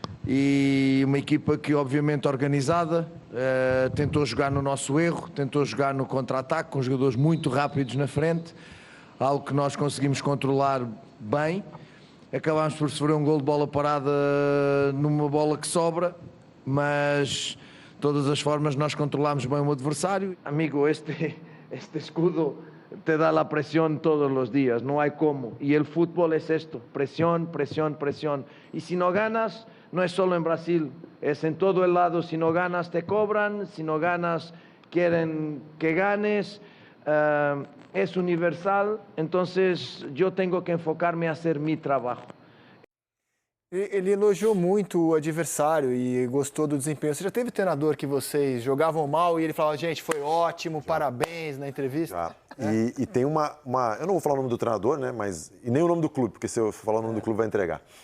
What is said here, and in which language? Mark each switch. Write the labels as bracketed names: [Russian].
[Portuguese] e uma equipa que obviamente organizada, tentou jogar no nosso erro, tentou jogar no contra-ataque com jogadores muito rápidos na frente, algo que nós conseguimos controlar bem. Acabámos por sofrer um gol de bola parada numa bola que sobra, mas de todas as formas nós controlámos bem o adversário. [Spanish] Amigo, este escudo te da la presión todos los días, no hay cómo. Y el fútbol es esto, presión, presión, presión. Y si no ganas, no es solo en Brasil, es en todo el lado. Si no ganas te cobran, si no ganas quieren que ganes. Es universal, entonces yo tengo que enfocarme a hacer mi trabajo. [Portuguese] Ele elogiou muito o adversário e gostou do desempenho. Você já teve treinador que vocês jogavam mal e ele falava, gente, foi ótimo, parabéns na entrevista? E tem uma... Eu não vou falar o nome do treinador, né? Mas, e nem o nome do clube, porque se eu falar o nome do clube vai entregar.